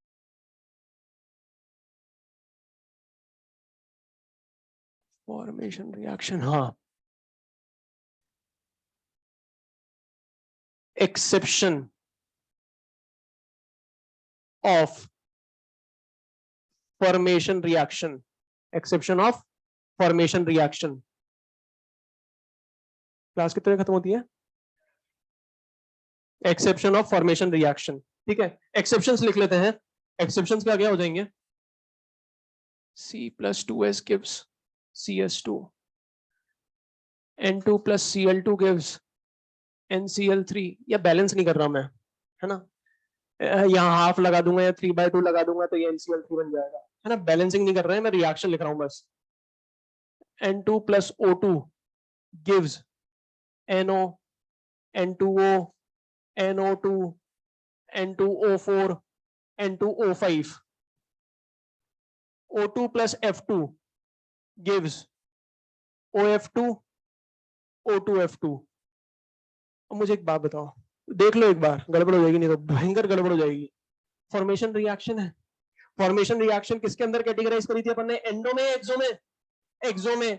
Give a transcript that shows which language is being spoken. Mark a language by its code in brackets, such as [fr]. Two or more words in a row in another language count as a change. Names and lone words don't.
[en] formation reaction, हाँ, exception of formation reaction, exception of formation reaction. [hi] क्लास कितने खत्म होती है? [en] exception of formation reaction. [hi] ठीक है, एक्सेप्शंस लिख लेते हैं। एक्सेप्शंस क्या क्या हो जाएंगे? [en] C+2s gives CS2, N2 plus Cl2 gives NCl3। [hi] या बैलेंस नहीं कर रहा मैं, है ना? यहाँ हाफ लगा दूंगा या 3/2 लगा दूंगा तो ये NCl3 बन जाएगा, है ना? बैलेंसिंग नहीं कर रहे हैं, मैं रिएक्शन लिख रहा हूं बस। [en] N2 plus O2 gives NO, N2O, NO2, N2O4, N2O5। O2 plus F2 gives OF2, O2F2। [hi] अब मुझे एक बात बताओ, देख लो एक बार, गड़बड़ हो जाएगी नहीं तो भयंकर गड़बड़ हो जाएगी। [en] formation reaction है। formation reaction [hi] किसके अंदर कैटेगराइज करी थी अपन ने? एंडो में, एक्सो में? एक्सो में।